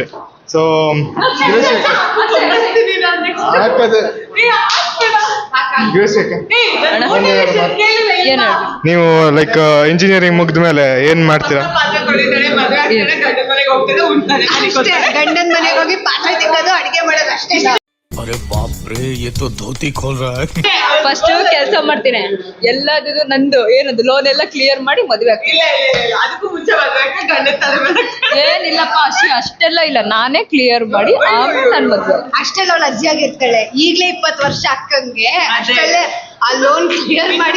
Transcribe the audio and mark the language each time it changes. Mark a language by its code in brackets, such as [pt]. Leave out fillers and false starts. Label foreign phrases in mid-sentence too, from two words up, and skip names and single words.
[kn] ಸೊ ನೀವು [en] like engineering [kn] ಮುಗ್ದ ಮೇಲೆ ಏನ್ ಮಾಡ್ತೀರಾ? ಅಷ್ಟೇ, ಗಂಡನ ಮನೆಗೆ ಹೋಗಿ ಪಾತ್ರೆ ತಿಕ್ಕೋದು, ಅಡಿಗೆ ಮಾಡೋದು ಅಷ್ಟೇ. [hi] अरे बाप रे, ये तो धोती खोल रहा है. [kn] ಫಸ್ಟ್ ಕೆಲಸ ಮಾಡ್ತೀನಿ, ಎಲ್ಲದೂ ನಂದು ಏನದು ಲೋನ್ ಎಲ್ಲ ಕ್ಲಿಯರ್ ಮಾಡಿ ಮದುವೆ ಆಗ್ತೀನಿ. ಏನಿಲ್ಲಪ್ಪ, ಅಷ್ಟೆಲ್ಲ ಇಲ್ಲ, ನಾನೇ ಕ್ಲಿಯರ್ ಮಾಡಿ ಆಮೇಲೆ ನಾನು ಮದುವೆ. ಅಷ್ಟೆಲ್ಲ ಅವಳು ಅಜ್ಜಿ ಆಗಿರ್ತಾಳೆ. ಈಗ್ಲೇ 20 ವರ್ಷ ಅಕ್ಕಂಗೆ, ಅಷ್ಟಲ್ಲೇ ಆ ಲೋನ್ ಕ್ಲಿಯರ್ ಮಾಡಿ